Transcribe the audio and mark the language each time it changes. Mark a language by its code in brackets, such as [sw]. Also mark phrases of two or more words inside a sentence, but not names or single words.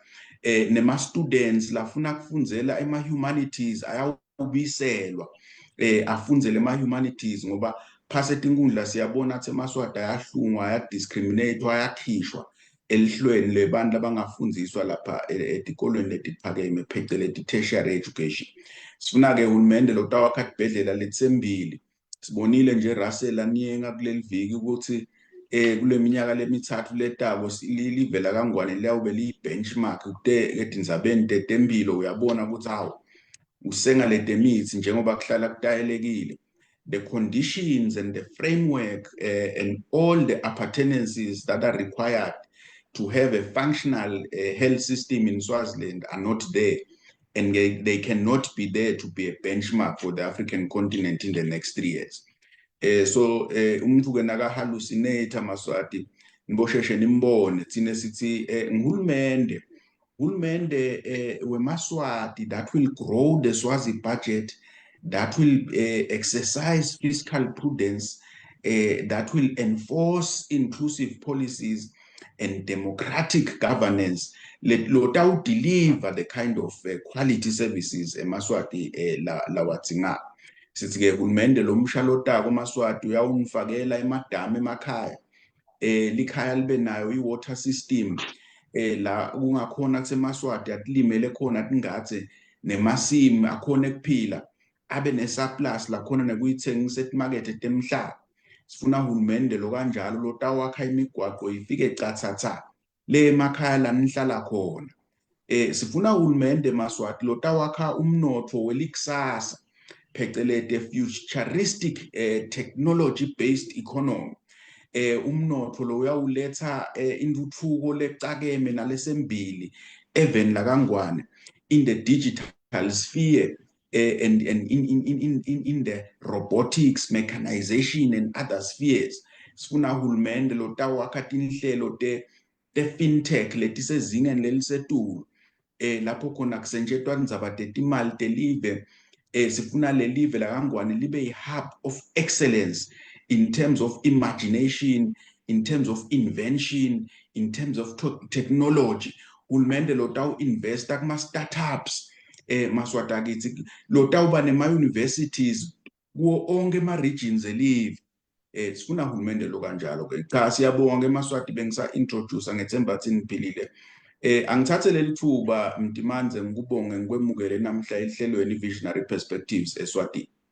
[ss] Nema-students lafuna kufundzela ema-humanities ayawubiselwa afundzele ema-humanities ngoba phase tinkundla siyabona ukuthi eMaswati ayahlungwa, ayadiscriminate, ayakhishwa elihlweni lebantu abangafundziswa lapha etikolweni letiphakeme pheceleti [en] tertiary education. [ss] Sifuna ke uhulumende lotawakha tibhedlela letitsembili. Sibonile nje Russell Aniyenga kuleli viki ukuthi kule minyaka lemithathu letako live laKaNgwane liyawube liyi-benchmark etindzabeni tetemphilo. Uyabona ukuthi hawu usengalete mithi njengoba kuhlala kutayelekile. [en] The conditions and the framework and all the appurtenances that are required to have a functional health system in Swaziland are not there, and they cannot be there to be a benchmark for the African continent in the next 3 years. [ss] So umuntu ke naka hallucinate Maswati nibosheshe nimbone thina sithi ngihulumende weMaswati [en] that will grow the Swazi budget, that will exercise fiscal prudence, that will enforce inclusive policies and democratic governance. Lotau deliver the kind of quality services eMaswati lawadzinga. [ss] Sithi ke hulumende lomusha lotako Maswati uyawumfakela emadamu emakhaya, likhaya libe nayo i-water system la kungakhona kuseMaswati atilimele khona tingatse nemasimu akhona kuphila, abe nesurplus lakhona nekuyithengisa etimakethe temhlaba. Sifuna uhulumende lo kanjalo lotawakha imigwaqo ifike cathatha le emakhaya la nihlala khona. Sifuna uhulumende Maswati lotawakha umnotfo welikusasa phecelete [en] futuristic technology based economy. [ss] Umnotfo lo uyawuletha intuthuko lecakeme nalesembili eveni laKaNgwane [en] in the digital sphere and in the robotics, mechanization and other spheres. [ss] sifuna uhulumende lo tawakha tinhlelo te-fintech letisezingeni lelisetulu lapho khona kusetshenziswa indzaba tetimali telive sifuna lelive laKaNgwane libe yi- [en] hub of excellence in terms of imagination, in terms of invention, in terms of technology. [ss] Uhulumende lo tawu-investa kuma-startups maswata kithi lo tawuba nema-universities kuwo onke ama-regions elive sifuna uhulumende lo kanjalo-ke. Cha, siyabonga Maswati bengisa-introduce ngethemba athi niphilile. Angithathe leli thuba Mtimanze ngikubonge ngikwemukele namhla ehlelweni Visionary Perspectives eSwatini.